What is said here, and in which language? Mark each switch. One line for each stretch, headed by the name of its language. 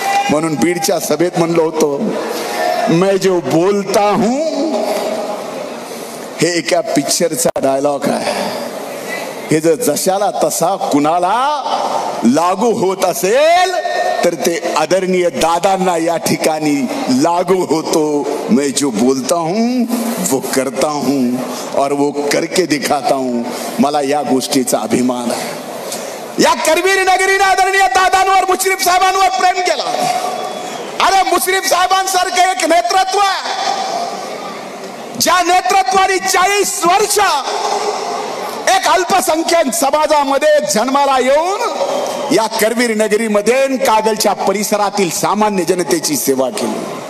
Marathi: म्हणून बीडच्या सभेत म्हणलं होतं,
Hindi: मैं जो बोलता हूं
Marathi: हे एका पिक्चरचा डायलॉग आहे। हे जर जशाला तसा कुणाला लागू होत असेल तर ते आदरणीय दादांना या ठिकाणी लागू होतो।
Hindi: मैं जो बोलता हूं वो करता हूं और वो करके दिखाता हूं।
Marathi: मला या गोष्टीचा अभिमान आहे। या करवीर नगरीने आदरणीय दादांवर मुश्रीफ साहेबांवर प्रेम केला। अरे मुश्रीफ साहेबांसारखे एक नेतृत्व, ज्या नेतृत्वाने 40 वर्ष एक अल्पसंख्याक समाजामध्ये जन्माला येऊन या करवीर नगरीमध्ये कागलच्या परिसरातील सामान्य जनतेची सेवा केली।